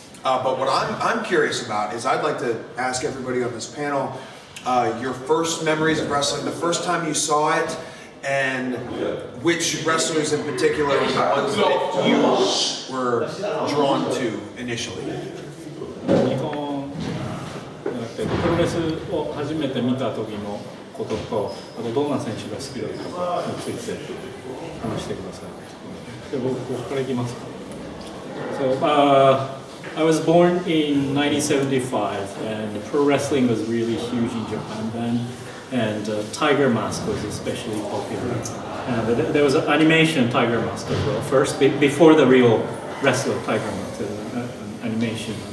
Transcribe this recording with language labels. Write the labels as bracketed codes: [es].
[en] But what I'm curious about is I'd like to ask everybody on this panel your first memories of wrestling, the first time you saw it, and which wrestlers in particular were the ones that you were drawn to initially. [ja] 日本プロレスを初めて見た時のことと、あとどんな選手が好きだったかについて話してください。で、僕からいきますか。 [en] So, I was born in 1975, and pro wrestling was really huge in Japan then, and Tiger Mask was especially popular. There was an animation Tiger Mask as well. First, before the real wrestler Tiger Mask, animation.